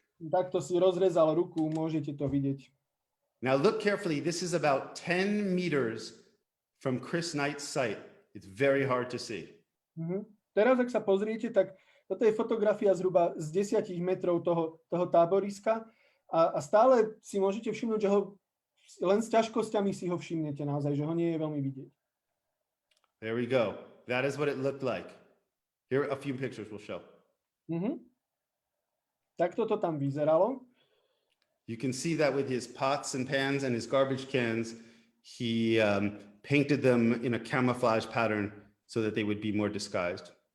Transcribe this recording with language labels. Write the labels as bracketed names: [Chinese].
[Slovak] Takto si rozrezal ruku, môžete to vidieť. [English] Now look carefully. This is about 10 meters from Chris Knight's site. It's very hard to see. [Slovak] Teraz, ak sa pozriete, tak toto je fotografia zhruba z 10 metrov toho táboriska a stále si môžete všimnúť, že ho len s ťažkosťami si ho všimnete naozaj, že ho nie je veľmi vidieť. [English] There we go. That is what it looked like. Here a few pictures will show. [Slovak] Takto to tam vyzeralo. [English] You can see that with his pots and pans and his garbage cans, he painted them in a camouflage pattern so that they would be more disguised.